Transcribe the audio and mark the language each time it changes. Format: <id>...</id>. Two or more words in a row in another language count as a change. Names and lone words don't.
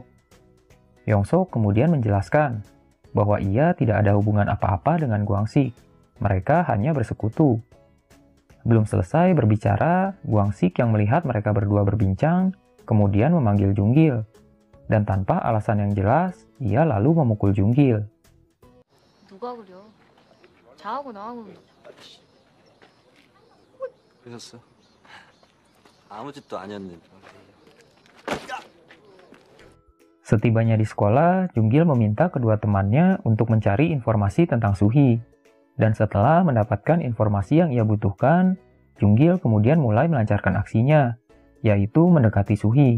<id>Yong Sok kemudian menjelaskan bahwa ia tidak ada hubungan apa-apa dengan Guang-sik. Mereka hanya bersekutu. Belum selesai berbicara, Guang-sik yang melihat mereka berdua berbincang, kemudian memanggil Junggil. Dan tanpa alasan yang jelas, ia lalu memukul Junggil.</id> <ko>누가 그려? 자하고 나하고 그랬어? 아무 짓도 아니었는데.</ko> <id>Setibanya di sekolah, Junggil meminta kedua temannya untuk mencari informasi tentang Suhi. Dan setelah mendapatkan informasi yang ia butuhkan, Junggil kemudian mulai melancarkan aksinya, yaitu mendekati Suhi.</id>